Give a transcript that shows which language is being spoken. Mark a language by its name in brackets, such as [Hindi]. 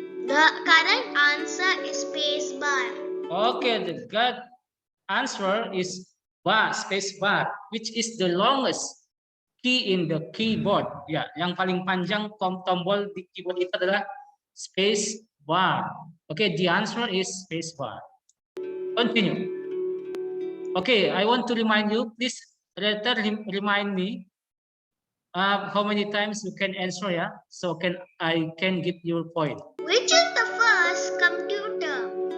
[English] The correct answer is space bar. Okay, the correct answer is bar, space bar, which is the longest key in the keyboard. [Indonesian] Ya, yang paling panjang tombol di keyboard itu adalah space bar. [English] Okay, the answer is space bar. Continue. Okay, I want to remind you, please later remind me how many times you can answer, yeah, so I can give you a point. Which is the first computer?